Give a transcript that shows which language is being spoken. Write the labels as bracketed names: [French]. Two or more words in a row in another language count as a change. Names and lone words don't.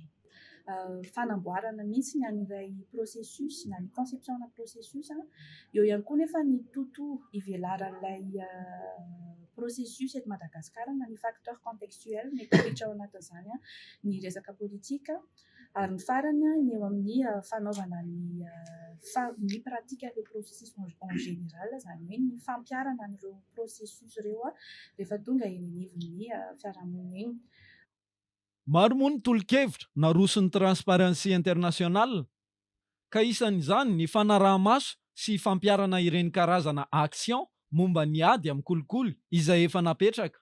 [Malagasy] Fanamboarana mihitsy ny an'ilay processus na ny conception na processus eo ihany koa nefa ny tontolo ivelaran'ilay processus eto Madagasikara na ny [French] facteur contextuel [Malagasy] mety hiditra ao anatin'izany ny resaka politika, ary ny farany ny eo amin'ny fanaovana ny pratika [French] le processus en général, [Malagasy] izany hoe ny fampiarana an'ireo processus ireo rehefa tonga eny anivon'ny fiarahamonina eny. Maro moa ny tolo-kevitra naroson'ny Transparency International, ka isan'izany ny fanaraha-maso sy fampiarana ireny karazana action momba ny ady amin'ny kolikoly izay efa napetraka.